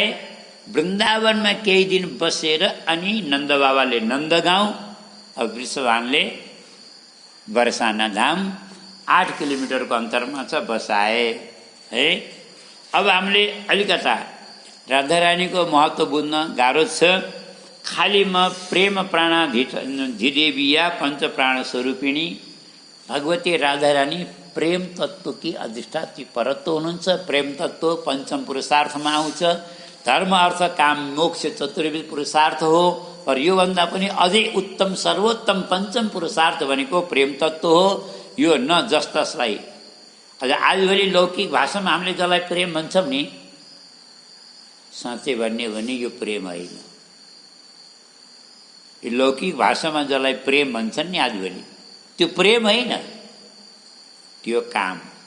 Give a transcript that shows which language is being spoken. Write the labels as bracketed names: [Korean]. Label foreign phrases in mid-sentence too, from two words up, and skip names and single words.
[Nepali] वृन्दावनमा केही दिन बसेर अनि नन्द बाबाले नन्दगाउँ, अब वृषभानले बरसाना धाम 8 किलोमिटरको अन्तरमा छ, बसाए है। अब हामीले अलिकता राधा रानीको महत्त्व बुझ्न गाह्रो छ। खाली म प्रेम प्राणाधिदेवीया पंच प्राण स्वरूपिणी भगवती राधा रानी [Hindi] प्रेम तत्व की अधिष्ठात्री [Nepali] परत्व हुनुहुन्छ। प्रेम तत्व पंचम पुरुषार्थमा आउँछ। धर्म अर्थ काम मोक्ष चतुर्विध पुरुषार्थ हो, और योभन्दा पनि अझै उत्तम सर्वोत्तम पंचम पुरुषार्थ भनेको प्रेम तत्व हो। यो न जस्तसलाई आजभोलि लौकिक भाषामा हामीले जसलाई प्रेम भन्छौँ नि, साँच्चै भन्ने हो भने यो प्रेम होइन। यो लौकिक भाषामा जसलाई प्रेम भन्छन् नि आजभोलि, त्यो प्रेम होइन, त्यो काम।